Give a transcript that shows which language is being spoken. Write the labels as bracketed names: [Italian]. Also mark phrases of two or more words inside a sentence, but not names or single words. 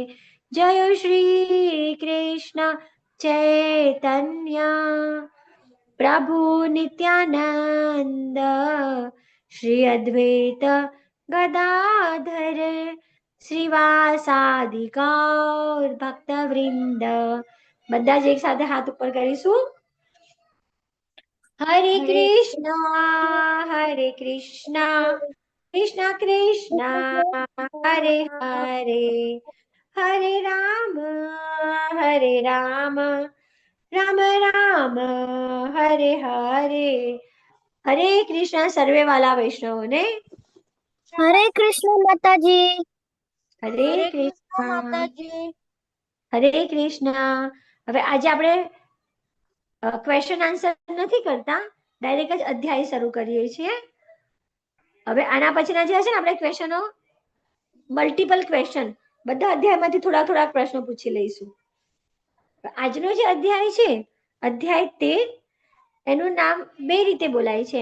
[Hindi] जय श्री कृष्ण चैतन्य प्रभु नित्यानंद श्री अद्वैत गदाधर श्रीवासादि गौर भक्तवृंद। [Gujarati] બધા જ એક સાથે હાથ ઉપર કરીશું। [Hindi] हरे कृष्णा कृष्णा कृष्णा हरे हरे हरे राम राम राम हरे हरे। [Gujarati] હરે કૃષ્ણા સર્વે વાલા વૈષ્ણવને [Hindi] हरे कृष्ण माताजी। हरे कृष्णा माताजी। हरे कृष्णा। [Gujarati] હવે આજે આપણે [English] question answer [Gujarati] નથી કરતા, ડાયરેક્ટ જ અધ્યાય શરૂ કરીએ છીએ। હવે આના પછીના જે હશે ને આપણે ક્વેશ્ચનો [English] multiple question [Gujarati] બધા અધ્યાયમાંથી થોડા થોડા પ્રશ્નો પૂછી લઈશું। આજનો જે અધ્યાય છે અધ્યાય 13 એનું નામ બે રીતે બોલાય છે।